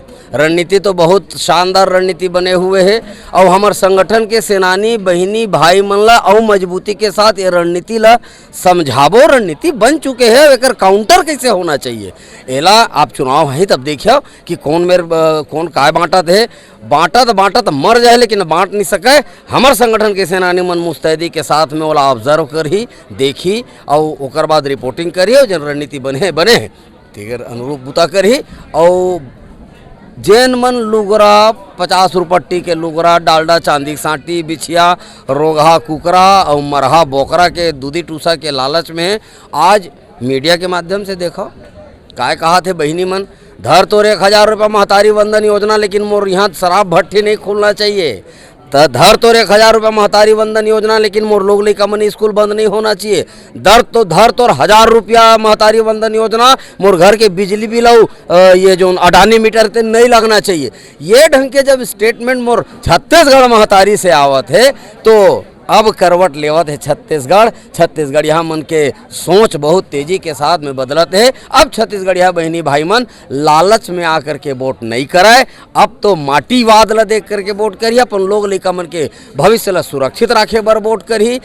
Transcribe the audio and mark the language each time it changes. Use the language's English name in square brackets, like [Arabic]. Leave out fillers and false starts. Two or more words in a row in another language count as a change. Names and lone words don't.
[Chhattisgarhi] रणनीति तो बहुत शानदार रणनीति बने हुए है और हमारे संगठन के सेनानी बहिनी भाई मन ला और मजबूती के साथ ये रणनीति ला समझाबो। रणनीति बन चुके हैं, एकर काउंटर कैसे होना चाहिए एला आप चुनाव है तब देखियो कि कौन मेरे कौन काय बांटत है, बांटत मर जाए लेकिन बांट नहीं सके। हमार संगठन के सेनानी मन मुस्तैदी के साथ में वाला ऑब्जर्व करी, देखी और ओकर बाद रिपोर्टिंग करी और जन रणनीति बने तेगर अनुरूप बुता करी। और जैन मन लुगरा 50 रुपट्टी के लुगरा, डालडा चांदी की सांटी, बिछिया रोगहा कुकरा और मरहा बोकरा के दूधी टूसा के लालच में आज मीडिया के माध्यम से देखो काय कहा थे बहिनी मन, धर तोर 1000 रुपया महतारी वंदन योजना, लेकिन मोर यहाँ शराब भट्टी नहीं खोलना चाहिए। तो धर तोर 1000 रुपया महतारी वंदन योजना, लेकिन मोर लोग लइका मन स्कूल बंद नहीं होना चाहिए। धर तोर 1000 रुपया महतारी वंदन योजना, मोर घर के बिजली बिल ये जो अडानी मीटर ते नहीं लगना चाहिए। ये ढंग के जब स्टेटमेंट मोर छत्तीसगढ़ महतारी से आवत है तो अब करवट लेवत है छत्तीसगढ़ यहाँ मन के सोच बहुत तेजी के साथ में बदलत है। अब छत्तीसगढ़िया बहनी भाई मन लालच में आकर के वोट नहीं कराए, अब तो माटीवाद ला देख करके वोट करिए, अपन लोग लइका मन के भविष्य ला सुरक्षित रखे बर वोट करी।